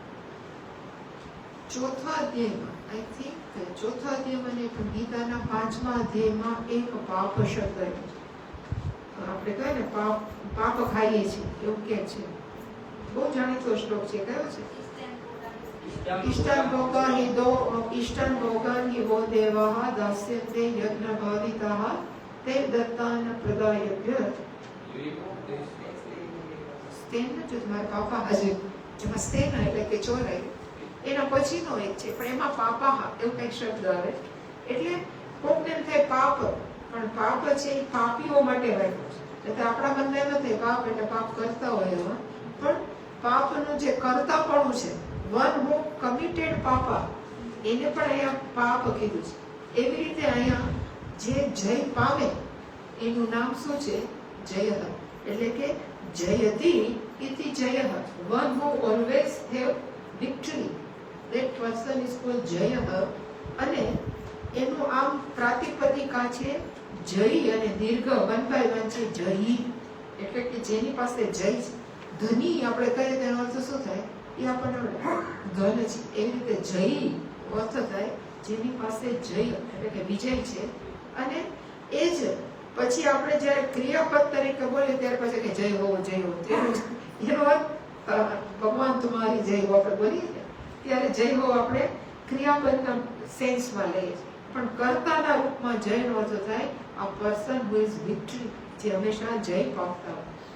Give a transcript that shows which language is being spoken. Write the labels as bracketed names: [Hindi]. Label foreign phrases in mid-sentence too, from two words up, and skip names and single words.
[Gujarati] ચોથા અધ્યાયમાં [English] I think [Gujarati] ચોથા અધ્યાયમાં ને ગીતાના 5મા અધ્યાયમાં એક પાપ શબ્દ છે. આપણે કહે ને પાપ ખાઈએ છીએ એવું કે છે. બહુ જાણીતો શ્લોક છે. કયો છે? [Sanskrit] इष्टान् भोगान् हि वो देवाः दास्यन्ते यज्ञभाविताः ते दत्तान् प्रदायभ्य [Gujarati] સ્તેન જો તમારા પાપા હજુ જેમાં સ્તેન એટલે કે ચોરાય એના પછીનો એક છે પણ એમાં પાપા એવું કઈ શબ્દ આવે એટલે કોકને એમ થાય પાપ પણ પાપ છે એ પાપીઓ માટે વાગ્યું છે એટલે આપણા મનમાં એમ થાય પાપ એટલે પાપ કરતા હોય એવા પણ પાપનું જે કરતાપણું છે [English] one who committed [Gujarati] પાપા એને પણ અહીંયા પાપ કીધું છે એવી રીતે અહીંયા જે જય પામે એનું નામ શું છે જય એટલે કે [Sanskrit] જયતિ ઇતિ જય [English] one who always have victory that person is called [Gujarati] જય અને એનું આમ પ્રાતિપદિકા છે જય અને દીર્ઘ 1 by 1 છે જયી એટલે કે જેની પાસે જય છે ધની આપણે કહીએ તેનો અર્થ શું થાય એ આપણને ધન છે એવી રીતે જયી અર્થ થાય જેની પાસે જય એટલે કે વિજય છે અને એ જ પછી આપણે જ્યારે ક્રિયાપદ તરીકે બોલીએ ત્યાર પછી કે જય હો એનો અર્થ ભગવાન તમારી જય હો આપણે બોલીએ ત્યારે જય હો આપણે ક્રિયાપદના સેન્સમાં લઈએ પણ કર્તાના રૂપમાં જયનો અર્થ થાય આ [English] person who is victory [Gujarati] જે હંમેશા જય પામતા હોય